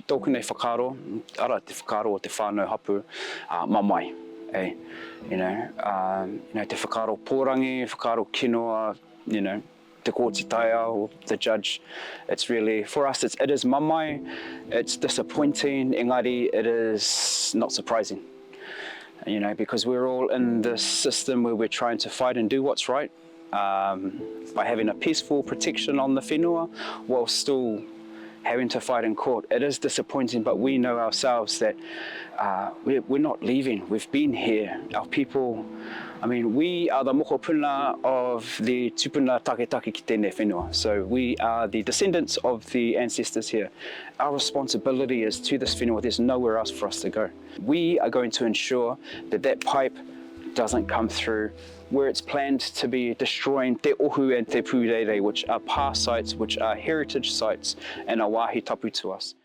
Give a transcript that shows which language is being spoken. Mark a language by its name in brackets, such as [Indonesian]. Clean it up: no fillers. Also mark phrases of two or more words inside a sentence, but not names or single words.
[Māori] tōku nei whakaaro, ara te whakaaro o te whānau hapu, mamae. [English] You know, [Māori] te whakaaro pōrangi, whakaaro kinoa, [English] you know, [Māori] te kōti taia [English] or the judge. It's really, for us, it is mamae, it's disappointing, engari, it is not surprising. You know, because we're all in this system where we're trying to fight and do what's right by having a peaceful protection on the whenua while still having to fight in court. It is disappointing, but we know ourselves that we're not leaving. We've been here. Our people, I mean, we are the mokopuna of the [Māori] tupuna taketake ki tēnei whenua. [English] So we are the descendants of the ancestors here. Our responsibility is to this whenua. There's nowhere else for us to go. We are going to ensure that that pipe doesn't come through where it's planned to be destroying te ohu and te pūrere, which are pā sites, which are heritage sites and a [Māori] wāhi tapu [English] to us.